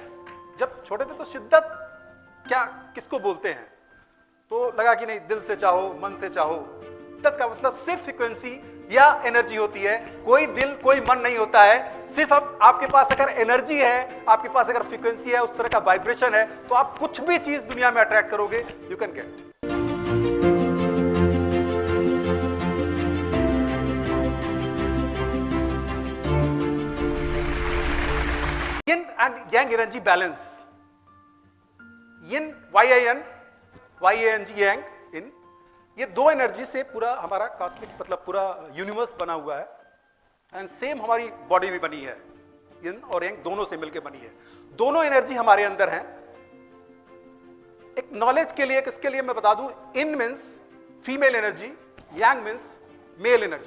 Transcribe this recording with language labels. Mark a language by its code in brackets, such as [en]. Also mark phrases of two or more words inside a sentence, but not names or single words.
[hi] जब छोटे थे तो शिद्दत क्या किसको बोलते हैं, तो लगा कि नहीं, दिल से चाहो, मन से चाहो। शिद्दत का मतलब सिर्फ फ्रीक्वेंसी या एनर्जी होती है, कोई दिल कोई मन नहीं होता है। सिर्फ अब आपके पास अगर एनर्जी है, आपके पास अगर फ्रीक्वेंसी है, उस तरह का वाइब्रेशन है, तो आप कुछ भी चीज दुनिया में अट्रैक्ट करोगे, [en] you can get. Yin and yang energy balance. Yin, Y-I-N, Y-A-N-G, yang, yin. [hi] ये दो एनर्जी से पूरा हमारा कॉस्मिक मतलब पूरा यूनिवर्स बना हुआ है, [en] and same [hi] हमारी बॉडी भी बनी है। यिन और yang दोनों से मिलकर बनी है। दोनों एनर्जी हमारे अंदर हैं। एक नॉलेज के लिए, किसके लिए मैं बता दूं, [en] in means female energy, [hi] yang [en] means male energy.